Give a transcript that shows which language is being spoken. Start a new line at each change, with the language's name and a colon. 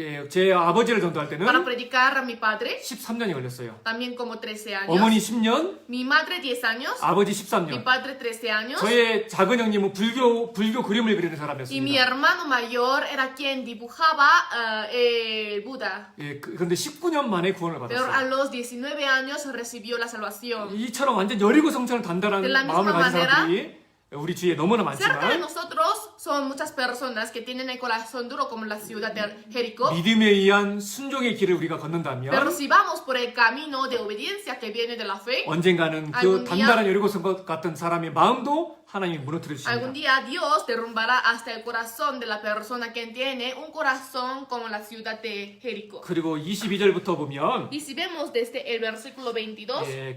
Korean: 제 아버지를 전도할 때는
Spanish: Para predicar a mi padre
Korean: 13년이 걸렸어요.
Spanish: también como 13 años.
Korean: 어머니 10년,
Spanish: Mi madre 10 años,
Korean: 아버지
Spanish: mi
Korean: 13년.
Spanish: padre 13 años
Korean: 저의 작은 형님은 불교 그림을 그리는
Spanish: y mi
Korean: 사람이었습니다.
Spanish: hermano mayor era quien dibujaba el Buda.
Korean: 그런데 19년 만에 구원을
Spanish: Pero a
Korean: 받았어요.
Spanish: los 19 años recibió la salvación.
Korean: 이처럼 완전 여리고성처럼 단단한
Spanish: De la misma
Korean: 마음을 가진
Spanish: manera,
Korean: 사람들이 우리 주위에 너무나
Spanish: Cerca de
Korean: 많지만
Spanish: nosotros son muchas personas que tienen el corazón duro como la ciudad de Jericó.
Korean: 믿음에 의한 순종의 길을 우리가
Spanish: Pero
Korean: 걷는다면
Spanish: si vamos por el camino de obediencia que viene de la fe,
Korean: 언젠가는 그
Spanish: algún día-
Korean: 단단한 여리고성 같은 사람의 마음도 하나님이 무너뜨려
Spanish: algún día Dios derrumbará hasta el corazón de la persona que tiene un corazón como la ciudad de Jericó.
Korean: 그리고 22절부터 보면
Spanish: Y si vemos desde el versículo 22,